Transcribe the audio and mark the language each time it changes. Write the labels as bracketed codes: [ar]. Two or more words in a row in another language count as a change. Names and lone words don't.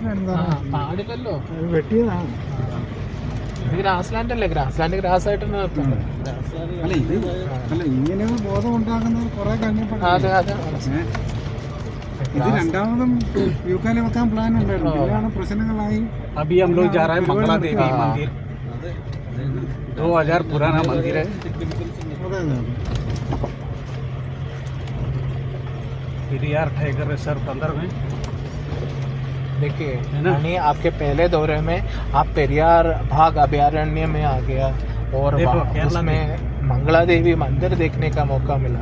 [ml] പാടില്ലല്ലോ, വെട്ടിയതാണ്. ഇത് [en] grass land [ml] അല്ലേ, [en] grass land grass [ml] ആയിട്ട് നിർത്തുന്നു. അല്ല ഇത് അല്ല ഇങ്ങനെ ബോധം ഉണ്ടാക്കുന്നത് കുറെ കഴിഞ്ഞപ്പോൾ. അതെ അതെ, ഇത് രണ്ടാമതും യൂക്കാലി വെക്കാൻ പ്ലാൻ ഉണ്ടായിരുന്നു, പിന്നെയാണ് പ്രശ്നങ്ങളായി. [hi] अभी हम लोग जा रहे हैं मंगला देवी मंदिर, 2000 पुराना मंदिर है. पेरियार टाइगर रिजर्व अंदर में देखिए यानी आपके पहले दौरे में आप पेरियार भाग अभयारण्य में आ गया और उसमें मंगला देवी मंदिर देखने का मौका मिला.